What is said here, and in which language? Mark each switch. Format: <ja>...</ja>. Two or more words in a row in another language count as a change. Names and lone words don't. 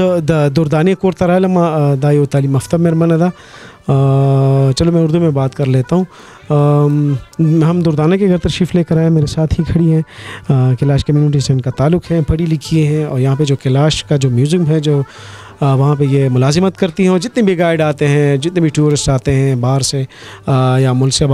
<ps>د دردانه کور ته رالم دا یو تعلیم یافته مېرمنه ده</ps> <ur>چلو میں اردو میں بات کر لیتا ہوں ہم دردانہ کے گھر تشریف لے کر آئے میرے ساتھ ہی کھڑی ہیں کیلاش کمیونٹی سے ان کا تعلق ہے پڑھی لکھی ہیں اور یہاں پہ جو کیلاش کا جو میوزیم ہے جو وہاں پہ یہ ملازمت کرتی ہیں اور جتنے بھی گائیڈ آتے ہیں جتنے بھی ٹورسٹ آتے ہیں باہر سے یا ملک سے</ur>